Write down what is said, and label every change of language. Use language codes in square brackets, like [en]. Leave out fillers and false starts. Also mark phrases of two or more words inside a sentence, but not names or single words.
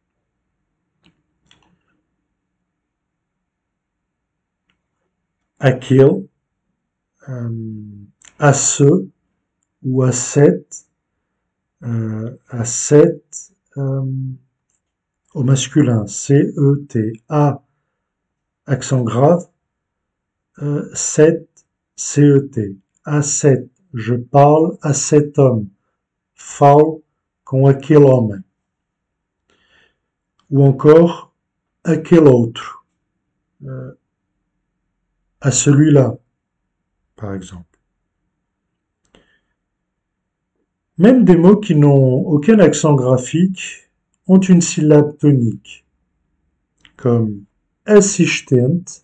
[fr] Aquele, à ce ou à cette, au masculin, C-E-T, A, accent grave, 7, C-E-T, à 7, je parle à cet homme, [pt] falo com aquele homem. [fr] Ou encore, aquele autre, à celui-là, par exemple. Même des mots qui n'ont aucun accent graphique ont une syllabe tonique, comme assistent.